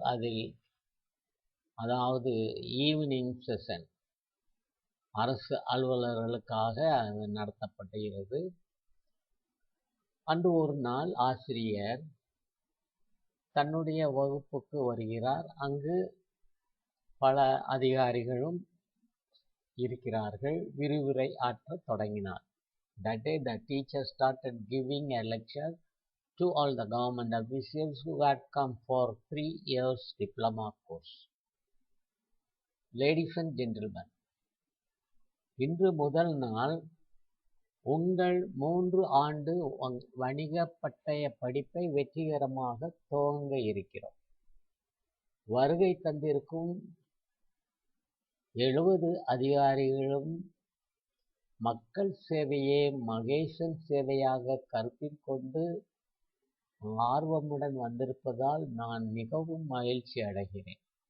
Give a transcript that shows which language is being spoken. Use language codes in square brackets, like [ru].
[ta] அதில் அதாவது evening session அரசு அலுவலர்களுக்காக அது நடத்தப்படுகிறது. அன்று ஒரு நாள் ஆசிரியர் தன்னுடைய வகுப்புக்கு வருகிறார். அங்கு பல அதிகாரிகளும் இருக்கிறார்கள். விரிவுரை ஆற்றத் தொடங்கினார். [en] That day the teacher started giving a lecture to all the government officials who had come for 3 years diploma course. Ladies and gentlemen, [ta] இன்று முதல் நாள் உங்கள் 3 ஆண்டு வணிக பட்டய படிப்பை வெற்றிகரமாக துவங்க இருக்கிறோம். வருகை தந்திருக்கும் 70 அதிகாரிகளும் மக்கள் சேவையே மகேசன் சேவையாக கருத்தில் கொண்டு ஆர்வமுடன் வந்திருப்பதால் நான் மிகவும் மகிழ்ச்சி அடைகிறேன்.